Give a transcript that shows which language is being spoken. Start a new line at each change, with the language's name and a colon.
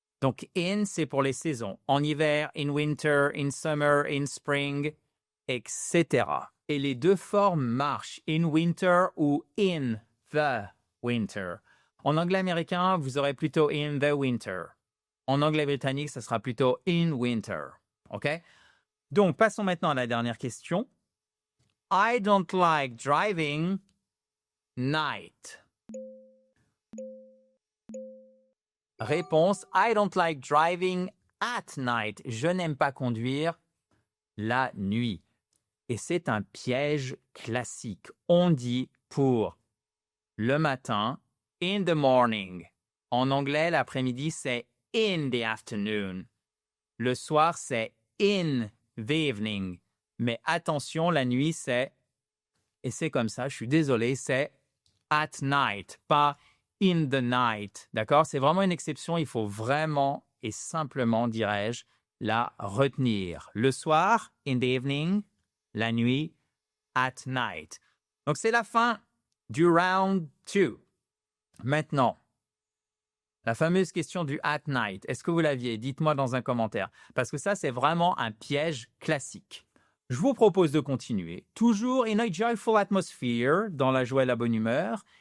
French: Donc, in, c'est pour les saisons. En hiver,
English: in winter, in summer, in spring,
French: etc. Et les deux formes marchent, in winter ou in the winter. En anglais américain, vous aurez plutôt
English: in the winter.
French: En anglais britannique, ça sera plutôt in winter. OK? Donc, passons maintenant à la dernière question.
English: I don't like driving night. Réponse, I don't like driving at night.
French: Je n'aime pas conduire la nuit. Et c'est un piège classique. On dit pour le matin,
English: in the morning.
French: En anglais, l'après-midi, c'est
English: in the afternoon.
French: Le soir, c'est
English: in the evening.
French: Mais attention, la nuit, c'est, et c'est comme ça, je suis désolé, c'est
English: at night, pas in the night.
French: D'accord? C'est vraiment une exception, il faut vraiment et simplement, dirais-je, la retenir. Le soir,
English: in the evening,
French: la nuit, at night. Donc, c'est la fin du round 2. Maintenant, la fameuse question du at night. Est-ce que vous l'aviez? Dites-moi dans un commentaire. Parce que ça, c'est vraiment un piège classique. Je vous propose de continuer. Toujours
English: in a joyful atmosphere,
French: dans la joie et la bonne humeur.